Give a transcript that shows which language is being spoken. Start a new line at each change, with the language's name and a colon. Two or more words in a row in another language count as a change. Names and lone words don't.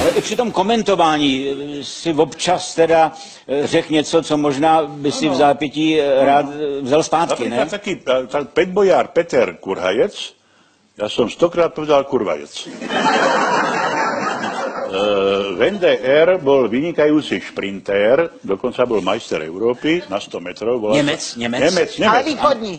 Czech: při tom komentování si občas teda řekl něco, co možná by si v zápětí rád vzal zpátky, ne?
Slovak: Taký petbojár Peter Kurhajec, ja som 100-krát povedal kurvajec. Wende bol vynikajúci šprintér, dokonca bol majster Európy na 100 metrov. Nemec.
Czech: Ale východní.